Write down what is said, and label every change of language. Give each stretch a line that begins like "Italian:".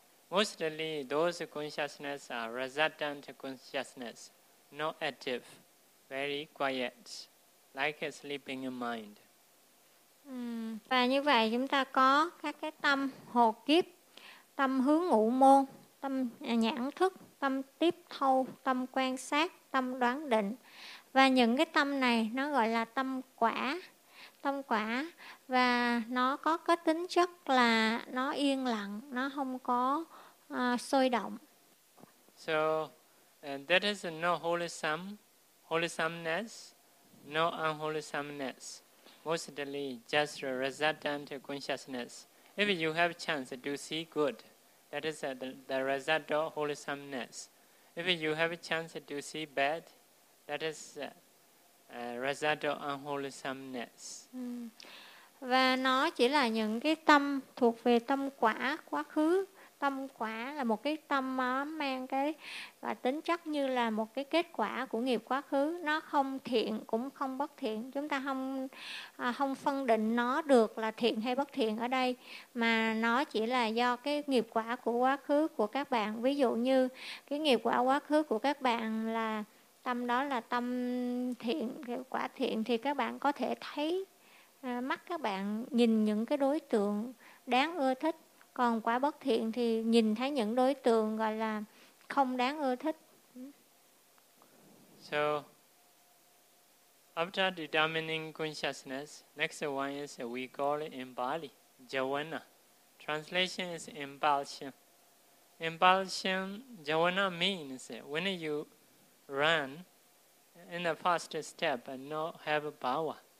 English: Mostly, those consciousness are resultant consciousness, not active, very quiet, like a sleeping mind.
Vietnamese: Và như vậy chúng ta có các cái tâm hồ kiếp, tâm hướng ngụ môn, tâm nhãn thức, tâm tiếp thu, tâm quan sát, tâm đoán định. Và những cái tâm này nó gọi là tâm quả. Tâm quả, và nó có cái tính chất là nó yên lặng, nó không có sôi động.
English: So, that is no wholesomeness, no unwholesomeness. Mostly just a resultant consciousness. If you have chance to see good, that is the result of wholesomeness. If you have a chance to see bad, that is a result of unwholesomeness.
Vietnamese: Và nó chỉ là những cái tâm thuộc về tâm quả quá khứ. Tâm quả là một cái tâm mang cái và tính chất như là một cái kết quả của nghiệp quá khứ. Nó không thiện cũng không bất thiện. Chúng ta không phân định nó được là thiện hay bất thiện ở đây, mà nó chỉ là do cái nghiệp quả của quá khứ của các bạn. Ví dụ như cái nghiệp quả quá khứ của các bạn là tâm đó là tâm thiện, quả thiện, thì các bạn có thể thấy, mắt các bạn nhìn những cái đối tượng đáng ưa thích. Còn quả bất thiện thì nhìn thấy những đối tượng gọi là không đáng ưa thích.
English: So, after determining consciousness, next one is we call it in Bali, Javana. Translation is impulsion. Impulsion, Javana means when you run in the first step and not have power.